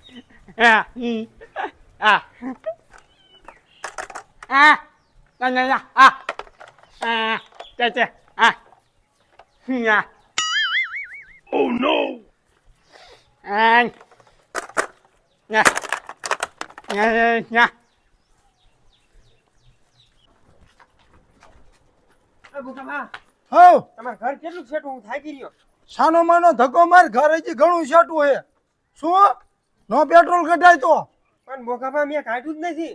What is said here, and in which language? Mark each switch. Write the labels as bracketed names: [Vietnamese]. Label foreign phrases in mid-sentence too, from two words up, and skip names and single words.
[Gujarati] À. Ừ. À. À. Nè nè nè. À. À. Chà chà. À. Nè. Oh no. À. Nè. Nè nè. હો તમાર ઘર કેટલું છેટું હું થાકી રહ્યો. સાનો માનો ધક્કો માર ઘર હજી ઘણું છાટું હે શું નો પેટ્રોલ કઢાય તો પણ મોઘામાં મેં કાઢ્યું જ નથી.